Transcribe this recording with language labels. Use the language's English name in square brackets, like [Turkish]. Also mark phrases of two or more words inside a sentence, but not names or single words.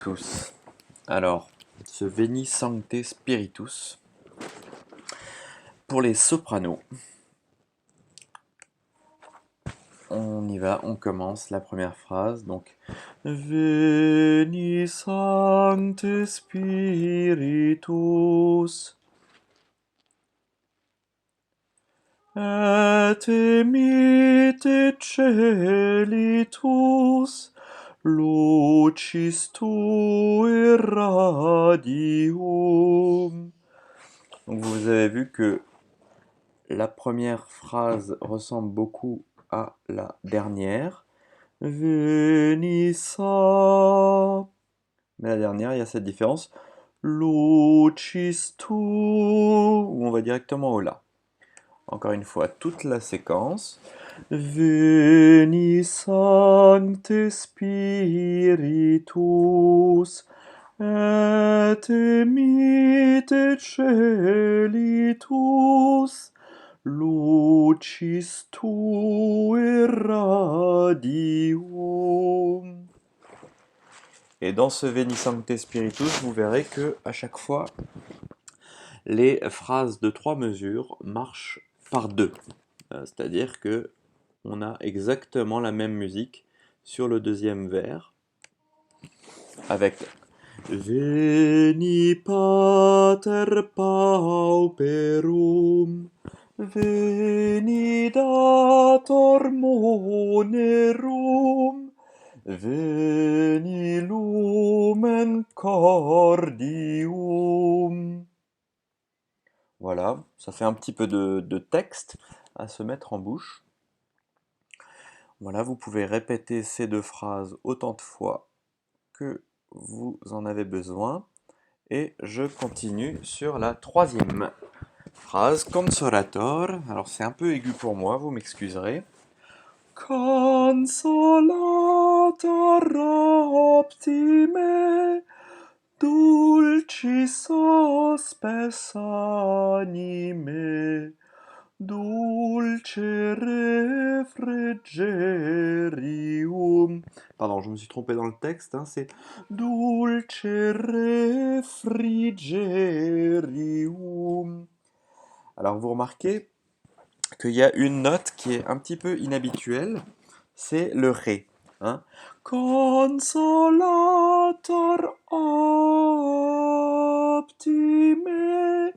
[French] Tous. Alors, ce Veni Sancte Spiritus, pour les sopranos, on y va, on commence la première phrase, donc [Latin] Veni Sancte Spiritus, et emite celitus, lucis tui radium. [French] Donc vous avez vu que la première phrase ressemble beaucoup à la dernière. [Latin] Veni sa. [French] Mais la dernière, il y a cette différence. [Latin] Lucis tu, [French] où on va directement au la. Encore une fois, toute la séquence. [Latin] Veni sancte spiritus, et emite celitus, lucis tui radium. [French] Et dans ce Veni Sancte Spiritus, vous verrez que à chaque fois, les phrases de 3 mesures marchent par 2. C'est-à-dire que on a exactement la même musique sur le deuxième vers, avec [Latin] Veni pater pauperum, veni dator monerum, veni lumen cordium. [French] Voilà, ça fait un petit peu de texte à se mettre en bouche. Voilà, vous pouvez répéter ces 2 phrases autant de fois que vous en avez besoin. Et je continue sur la troisième phrase, Consolator. Alors c'est un peu aigu pour moi, vous m'excuserez. [Latin] Consolator optime, dulcis hospes anime, dulce refrigerium. [French] Pardon, je me suis trompé dans le texte, hein, c'est [Latin] dulce refrigerium. [French] Alors vous remarquez qu'il y a une note qui est un petit peu inhabituelle, c'est le ré. [Latin] Hein. Consolator optime.